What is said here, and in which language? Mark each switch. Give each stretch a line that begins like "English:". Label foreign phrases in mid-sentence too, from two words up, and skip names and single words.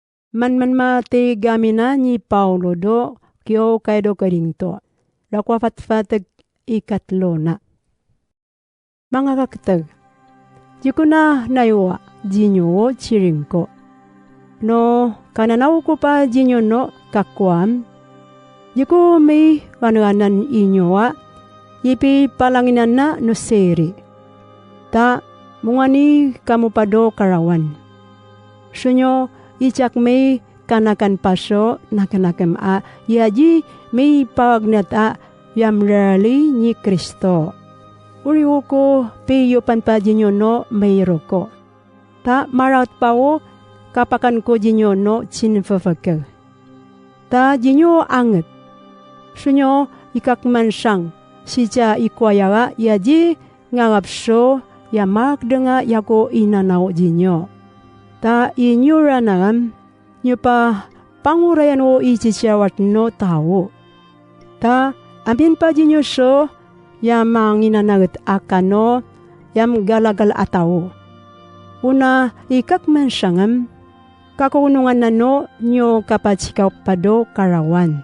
Yami: Man mati gamina ni Paulo do kyo kaydo karingto. Dakwa fatfatag ikatlo na. Mga kakatag, di ko na naiwa jinyo chiring ko. No, kananaw ko pa jinyo no kakwam. Di ko may kanuanan inyo ipi palanginan na no seri. Ta, mungani kamu pado karawan. Sunyo, ichak may kanakan paso na kanakam yaji may pagnat yamrali ni Kristo. Uriwo ko piyo panpajinyo no mayro ko. Ta marat pa o kapakan ko jinyo no chinfafaka. Ta jinyo anget. Sunyo ikakman siyang siya ikwayaga yaji ngangapso yamak denga yako inanaw jinyo. Ta inyo ranam nyo pa pangurayan o ichichawat no tao. Ta amin pa jinyo so yamang inanagat akano yam galagal ataw. Una ikakman siyangam kakunungan na no nyo kapachikaw pado karawan.